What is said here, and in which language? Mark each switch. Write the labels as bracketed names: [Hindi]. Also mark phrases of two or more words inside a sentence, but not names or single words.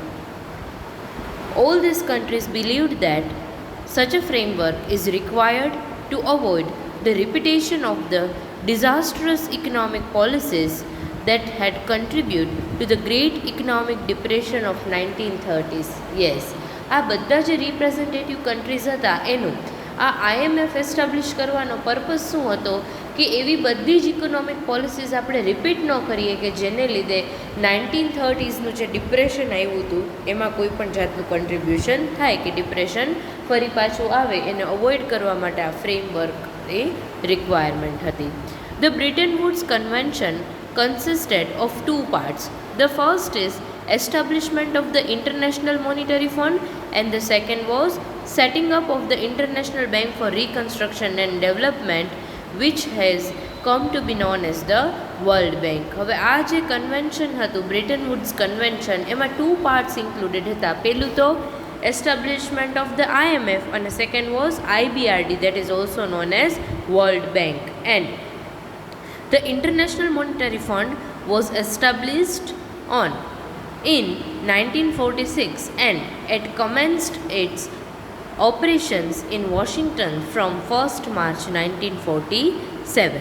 [English] All these countries believed that such a framework is required to avoid the repetition of the disastrous economic policies that had contributed to the Great Economic Depression of 1930s. Yes, [Gujarati] આ બધા જે [English] representative countries [Gujarati] હતા એનું આ IMF એસ્ટાબ્લિશ કરવાનો પર્પઝ શું હતો કે એવી બધી જ [English] economic policies [Gujarati] આપણે રિપીટ ન કરીએ કે જેને લીધે 1930sનું જે ડિપ્રેશન આવ્યું હતું એમાં કોઈ પણ જાતનું કન્ટ્રીબ્યુશન થાય કે ડિપ્રેશન ફરી પાછું આવે એને અવોઇડ કરવા માટે આ ફ્રેમવર્ક એ રિક્વાયરમેન્ટ હતી. [English] The Bretton Woods Convention consisted of two parts. The first is establishment of the International Monetary Fund, and the second was setting up of the International Bank for Reconstruction and Development, which has come to be known as the World Bank. [Gujarati] હવે આ જે કન્વેન્શન હતું બ્રિટન વુડ્સ કન્વેન્શન એમાં [English] two parts included [Gujarati] હતા. પહેલું તો [English] establishment of the IMF and the second was IBRD, that is also known as World Bank. And the International Monetary Fund was established in 1946 and it commenced its operations in Washington from 1st March 1947.